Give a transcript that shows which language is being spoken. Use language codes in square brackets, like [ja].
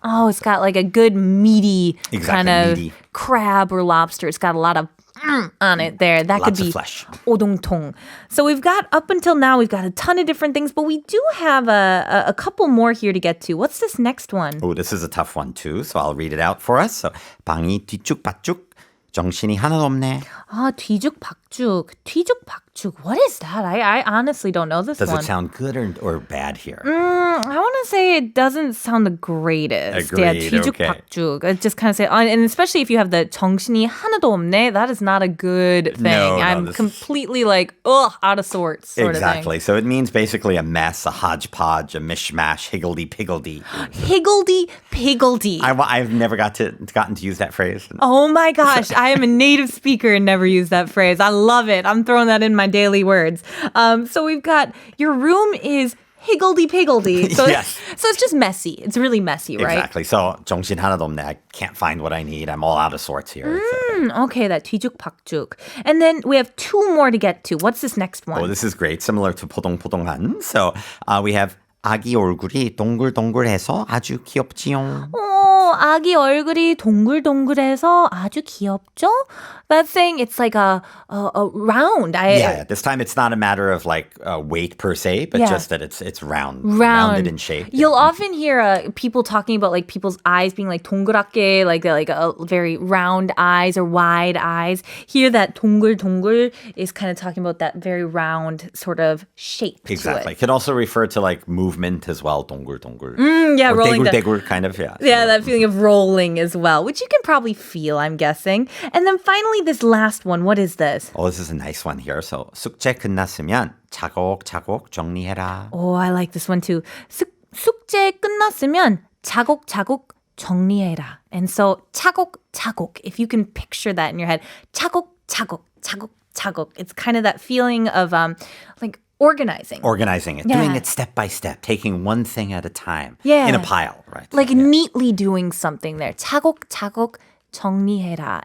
[en] Oh, it's got like a good meaty kind of meaty. crab or lobster. It's got a lot of on it there. That could Lots of be flesh. [ko] 오동통. [en] So we've got, up until now, we've got a ton of different things, but we do have a couple more here to get to. What's this next one? Oh, this is a tough one too. So I'll read it out for us. [ko] So 방이 뒤죽박죽, 정신이 하나도 없네. [en] 뒤죽박죽. What is that? I honestly don't know this Does one. it sound good or bad here? I want to say it doesn't sound the greatest. Yeah, Agreed, [ko] 뒤죽박죽. [en] It just kind of say, and especially if you have the [ko] 정신이 하나도 없네, [en] that is not a good thing. No, I'm this is- completely like, out of sorts sort Exactly. So it means basically a mess, a hodgepodge, a mishmash, higgledy-piggledy. of thing. Higgledy-piggledy. I've never gotten to use that phrase. Oh my gosh, I am a native speaker and never use that phrase. I love it. I'm throwing that in my daily words. So we've got, your room is higgledy-piggledy. So Yes. So it's just messy. It's really messy, right? Exactly. So [ko] 정신 하나도 없네. [en] I can't find what I need. I'm all out of sorts here. Okay, that 뒤죽박죽. And then we have two more to get to. What's this next one? Oh, this is great. Similar to 포동포동한. [ko] So we have 아기 얼굴이 동글동글해서 아주 귀엽지요. 아기 얼굴이 동글동글해서 아주 귀엽죠? [en] That's saying it's like a round. Yeah, this time it's not a matter of like weight per se, but just that it's rounded in shape. You'll often hear people talking about like people's eyes being like 동그랗게, like a very round eyes or wide eyes. Here, that 동글동글 is kind of talking about that very round sort of shape. Exactly. It can also refer to like movement as well. [ko] 동글동글. [en] Yeah, or rolling. 대굴대굴 kind of, yeah. Yeah, that feeling of rolling as well, which you can probably feel, I'm guessing. And then finally, this last one. What is this? Oh, this is a nice one here. [ko] So 숙제 끝났으면 차곡차곡 정리해라. [en] Oh, I like this one too. [ko] 숙제 끝났으면 차곡차곡 정리해라. [en] And so 차곡차곡, if you can picture that in your head, 차곡차곡, 차곡차곡. It's kind of that feeling of like organizing. Organizing it, doing it step by step, taking one thing at a time in a pile, right? Like neatly doing something there. [ko] 차곡차곡 정리해라.